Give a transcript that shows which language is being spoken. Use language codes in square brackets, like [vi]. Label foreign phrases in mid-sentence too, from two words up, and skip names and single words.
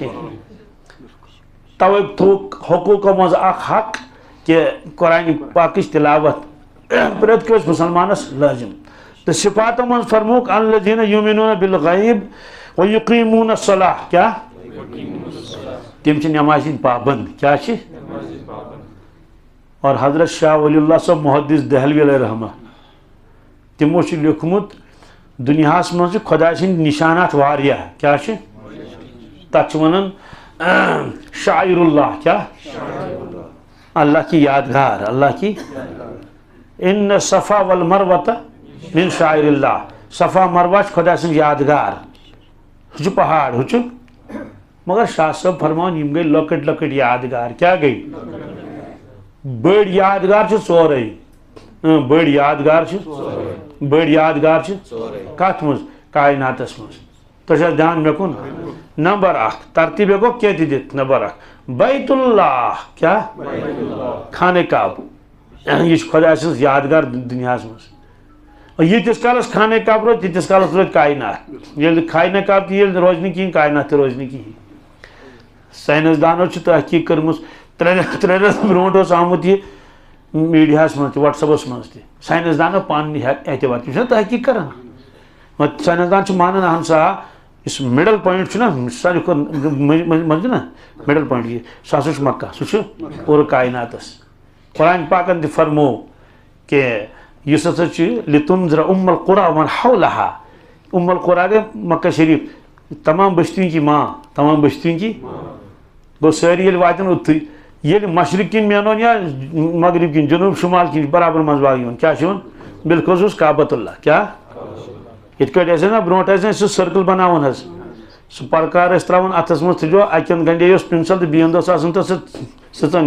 [ks] توے تھوٚوُکھ حقوٗقو منٛز اکھ حق کہ قرآن پاکٕچ تلاوت پرٛٮ۪تھ کٲنٛسہِ مُسلمانس لٲزم تہٕ صفاتو منٛز فرمووُکھ [ar] الذین یؤمنون بالغیب ویقیمون الصلاۃ [ks] کیا تم چھِ نمازِ ہٕنٛدۍ پابند کیا چھِ اور حضرت شاہ ولی اللہ صٲب محدث دہلوی [ar] علیہ رحمہ [ks] تمو چھُ لیوکھمُت دُنیاہس منٛز چھِ خۄداے سٕنٛدۍ نِشانات واریاہ کیا چھِ تتھ چھِ ونان [ar] شاعر اللہ [ks] کیا [ur] اللہ کی یادگار اللہ کی [ar] ان صفا والمروۃ من شاعر اللہ [ks] صفا مروہ چھِ خۄدا سٕنٛز یادگار ہُہ چھُ پہاڑ ہُہ چھُ مگر شاہ صٲب فرمان یم گٔے لۄکٕٹۍ لۄکٕٹۍ یادگار کیا گٔے بٔڑۍ یادگار چھِ ژورے بٔڑۍ یادگار چھِ بٔڑۍ یادگار چھِ کتھ منٛز کائناتس منٛز تۄہہِ چھا دھیان مےٚ کُن نمبر اکھ ترتیٖب ہٮ۪کو کینٛہہ تہِ دِتھ نمبر اکھ بیت اللہ کیا خانہ کعبہ یہ چھُ خۄدا سٕنٛز یادگار دُنیاہس منٛز ییٖتِس کالس خانہ کعبہ روزِ تیٖتِس کالس روزِ کائنات ییٚلہِ خانہ کعبہ تہِ ییٚلہِ روزِ نہٕ کِہیٖنۍ کائنات تہِ روزِ نہٕ کِہیٖنۍ ساینسدانو چھِ تحقیٖق کٔرمٕژ 3 رٮ۪تھ برونٛٹھ اوس آمُت یہِ میٖڈیاہس منٛز تہِ وٹس ایپس منٛز تہِ ساینسدانو پنٕنۍ اعتبار تِم چھِنہ تحقیٖق کران ساینسدان چھِ مانان اہن سا یُس [en] middle point [ks] چھُنہ ساروی کھۄتہٕ منٛز چھُنہ [en] middle point [ks] یہِ سُہ ہسا چھُ مکہ سُہ چھُ پوٗرٕ کائناتس قرآن پاکن تہِ فرموو کہ یُس ہسا چھُ [ar] لِتُنذِرَ اُمَّ القُرىٰ وَمَن حَوْلَہَا اُمَّ القُرىٰ [ks] گٔے مکہ شریٖف [ur] تمام بٔستِیَن کی ماں تمام بٔستِیَن کی [ks] گوٚو سٲری ییٚلہِ واتن اوٚتھٕے ییٚلہِ مشرق کِنۍ مینون یا مغرب کِنۍ جنوٗب شُمال کِنۍ برابر منٛز باغ یِوان کیٛاہ چھُ یِوان بالکل اوس کعبۃ اللہ کیٛاہ یِتھ کٲٹھۍ ٲسۍ نا برونٛٹھ ٲسۍ نہٕ سُہ سٔرکٕل بناوان حظ سُہ پرکار ٲسۍ ترٛاوان اَتھس منٛز تھٲیزیو اَکہِ اَندٕ گنٛڈے اوس پِنسل تہٕ بیٚیہِ اَندٕ اوس آسان تَتھ سُہ سٕژن